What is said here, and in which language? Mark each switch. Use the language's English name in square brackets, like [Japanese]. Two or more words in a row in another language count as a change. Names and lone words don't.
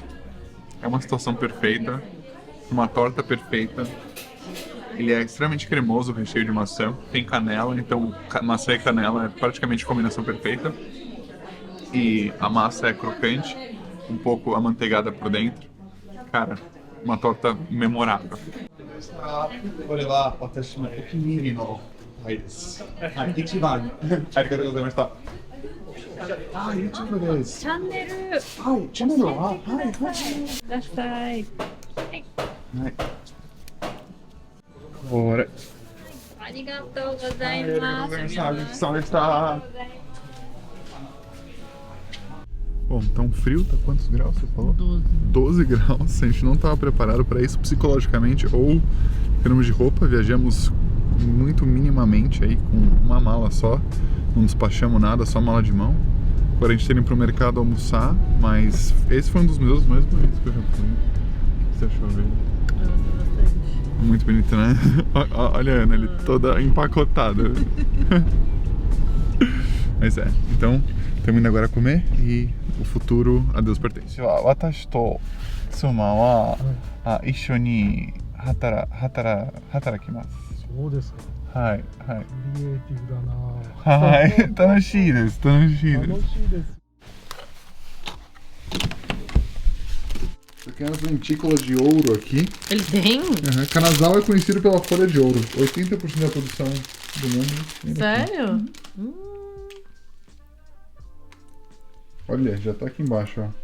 [Portuguese] É uma situação perfeita, uma torta perfeita. Ele é extremamente cremoso, o recheio de maçã. Tem canela, então maçã e canela é praticamente a combinação perfeita. E a massa é crocante, um pouco amanteigada por dentro. Cara, uma torta memorável. [Japanese] これは私のお気に入りのパイです。はい、一番ありがとうございました。あ、YouTube です。チャンネルはい、チャンネルははいはい。ください。はい。これ。ありがとうございありがとうまございました。す。ごちそうさまでした。 [Portuguese] Bom, tá um frio, tá quantos graus você falou? 12. 12 graus, a gente não estava preparado para isso psicologicamente ou em termos de roupa, viajamos muito minimamente aí com uma mala só, não despachamos nada, só mala de mão. Agora a gente tá indo pro mercado almoçar, mas esse foi um dos meus mais bonitos que eu já fui. O que você achou dele? Eu gostei bastante. Muito bonito, né? Olha a Ana ali, toda empacotada. Mas é, então estamos indo agora comer e o futuro a Deus pertence. [Japanese] 私と妻は一緒に働きます. そうですか。はいはい。クリエイティブだな。はい、楽しいです、楽しいです。楽しいです。 [Portuguese] Pequenas lentículas de ouro aqui. Ele tem? Uhum. Canasal é conhecido pela folha de ouro. 80% da produção do mundo. vem daqui. Sério? Olha, já tá aqui embaixo, ó.